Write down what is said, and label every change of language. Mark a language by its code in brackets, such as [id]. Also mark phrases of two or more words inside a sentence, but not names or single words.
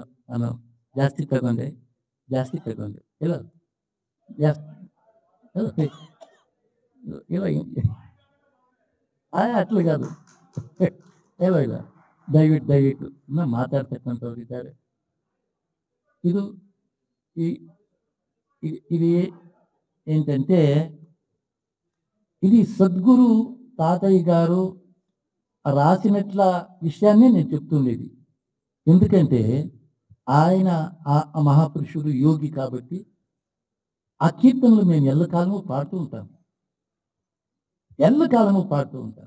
[kn] ನಾನು ಜಾಸ್ತಿ ತಗೊಂಡೆ ಇಲ್ಲ ಜಾಸ್ತಿ ಇಲ್ಲ ಅಟ್ಲಿ ಕಾದು ಇಲ್ಲ ದಯವಿಟ್ಟು ಇನ್ನೂ ಮಾತಾಡ್ತಕ್ಕಂಥವ್ರು ಇದ್ದಾರೆ. [te] ಇದು ఇది ఏంటంటే ఇది సద్గురు తాతయ్య గారు రాసినట్ల విషయాన్నే నేను చెప్తుండేది. ఎందుకంటే ఆయన ఆ మహాపురుషుడు యోగి కాబట్టి ఆ కీర్తనలు మేము ఎల్లకాలము పాడుతూ ఉంటాం.